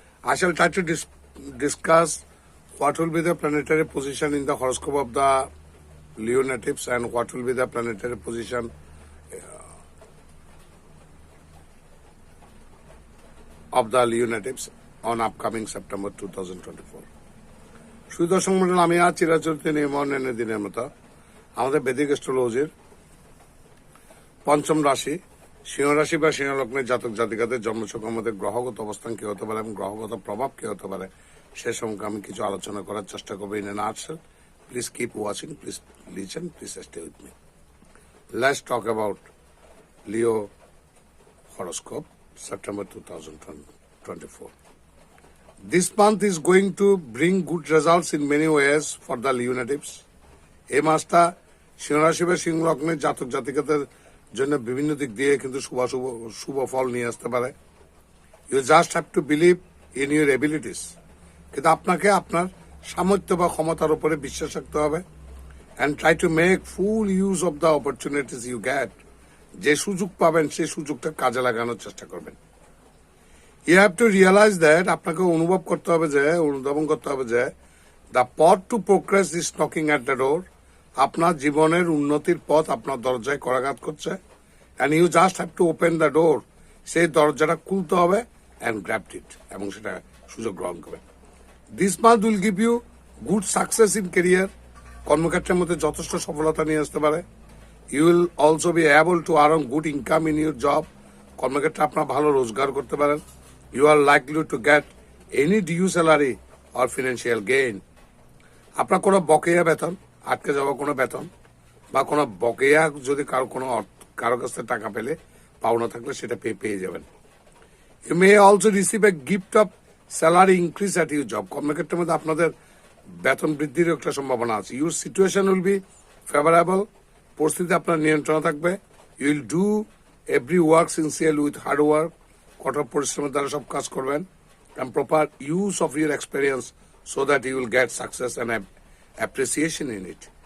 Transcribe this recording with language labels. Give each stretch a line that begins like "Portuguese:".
English: I shall try to discuss what will be the planetary position in the horoscope of the Leo natives and what will be the planetary position of the Leo natives on upcoming September 2024.
Bangla: শুধু দর্শক মন্ডল, আমি আজ চিরাচরিত নিয়ম অন্যান্য দিনের মতো আমাদের বেদিক অ্যাস্ট্রোলজির পঞ্চম রাশি সিংহ রাশি বা সিংহ লগ্নের জাতক জাতিকাদের জন্মছকের মধ্যে গ্রহগত অবস্থান কি হতে পারে এবং গ্রহগত প্রভাব কি হতে পারে সে সম্পর্কে আমি কিছু আলোচনা করার চেষ্টা করবো in an Artcell.
English: Please keep watching, please listen, please stay with me. Let's talk about Leo horoscope, September 2024. This month is going to bring good results in many ways for the Leo natives.
Bangla: এই মাসটা সিংহ রাশি বা সিংহ লগ্নের জাতক জাতিকাদের জন্য বিভিন্ন দিক দিয়ে কিন্তু শুভ ফল নিয়ে আসতে পারে.
English: You just have to believe in your abilities.
Bangla: কিন্তু আপনাকে আপনার সামর্থ্য বা ক্ষমতার উপরে বিশ্বাস রাখতে হবে
English: and try to make full use of the opportunities you get.
Bangla: যে সুযোগ পাবেন সেই সুযোগটা কাজে লাগানোর চেষ্টা করবেন.
English: You have to realize that
Bangla: আপনাকে অনুধাবন করতে হবে যে
English: the path to progress is knocking at the door.
Bangla: আপনার জীবনের উন্নতির পথ আপনার দরজায় করাঘাত করছে
English: and you just have to open the door.
Bangla: সেই দরজাটা খুলতে হবে
English: and grab it
Bangla: এবং সেটা সুযোগ গ্রহণ করবেন.
English: This month will give you good success in career.
Bangla: কর্মক্ষেত্রের মধ্যে যথেষ্ট সফলতা নিয়ে আসতে পারে.
English: You will also be able to earn good income in your job.
Bangla: কর্মক্ষেত্রে আপনার ভালো রোজগার করতে পারেন.
English: You are likely to get any due salary or financial gain.
Bangla: আপনার কোনো বকেয়া বেতন, আটকে যাওয়া কোনো বেতন বা কোনো বকেয়া যদি কারো কাছ থেকে টাকা পেলে পাওনা থাকলে সেটা পেয়ে যাবেন.
English: You may also receive a gift of salary increase at your job.
Bangla: কর্মক্ষেত্রের মধ্যে আপনাদের বেতন বৃদ্ধির একটা সম্ভাবনা আছে.
English: Your situation will be favourable.
Bangla: পরিস্থিতি আপনার নিয়ন্ত্রণে থাকবে.
English: You will do every work sincerely with hard work.
Bangla: কঠোর পরিশ্রমের দ্বারা সব কাজ করবেন
English: And proper use of your experience so that you will get success and appreciation in it.